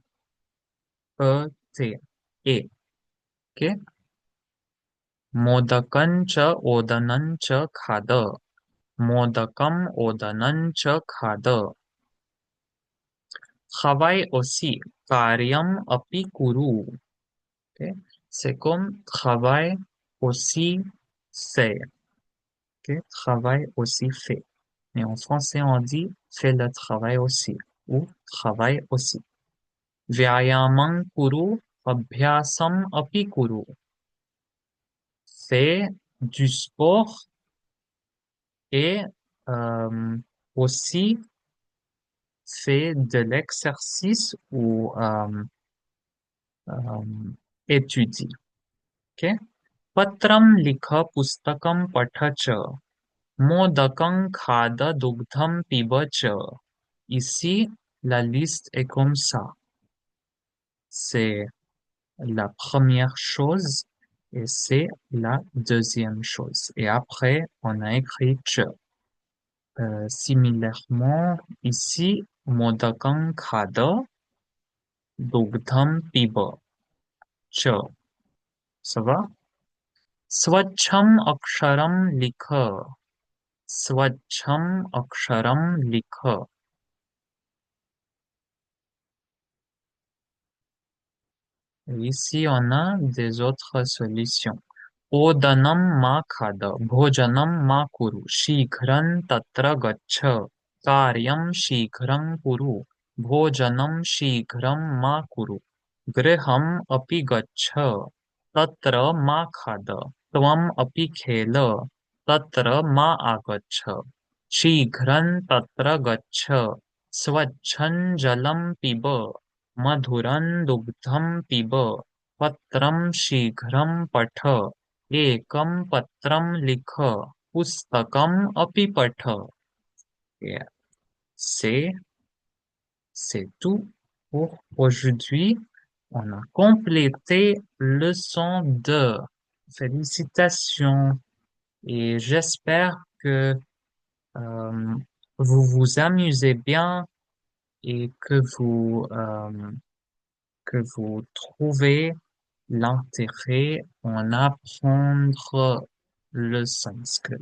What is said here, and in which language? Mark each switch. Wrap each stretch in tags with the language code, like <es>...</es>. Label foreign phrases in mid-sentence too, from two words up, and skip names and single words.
<fr>E-T. Et. Ok?</fr> <sa>मोदकं च ओदनं च खाद मोदकम ओदनं च खाद</sa> <fr>travaille aussi</fr> <sa>कार्यम अपि कुरु ok?</sa> <fr>C'est comme travail aussi fait ok? Travail aussi fait mais en français on dit fait le travail aussi ou travail aussi</fr> <sa>व्यायामं कुरु अभ्यासम अपि कुरु</sa> <fr>fais du sport et aussi fait de l'exercice ou euh, étudie. Ok?</fr> <sa>पत्रम् लिख पुस्तकम् पठ च. मोदकम् खाद दुग्धम् पिब च.</sa> <fr>Ici, la liste est comme ça. C'est la première chose et c'est la deuxième chose. Et après, on a écrit cha. Similairement, ici,</fr> <sa>मोदकम् खाद दुग्धम् पिब च.</sa> <fr>Ça va?</fr> <sa>स्वच्छम अक्षरम लिख स्वच्छम अक्षरम लिख</sa> <fr>ici on a des autres solutions</fr> <sa>ओदनम मा खाद भोजनम मा कुरु शीघ्रं तत्र गच्छ कार्यं शीघ्रं कुरु भोजनं शीघ्रं मा कुरु गृहम् अपि गच्छ तत्र मा खाद त्वम् अपि खेल तत्र मा आगच्छ शीघ्रं तत्र गच्छ स्वच्छं जलं पिब मधुरं दुग्धं पिब पत्रं शीघ्रं पठ एकं पत्रं लिख पुस्तकम् अपि पठ</sa> <fr>Et c'est c'est tout pour aujourd'hui. On a complété leçon 2. Félicitations et j'espère euh, vous vous amusez bien et que vous trouvez l'intérêt en apprendre le sanskrit.</fr>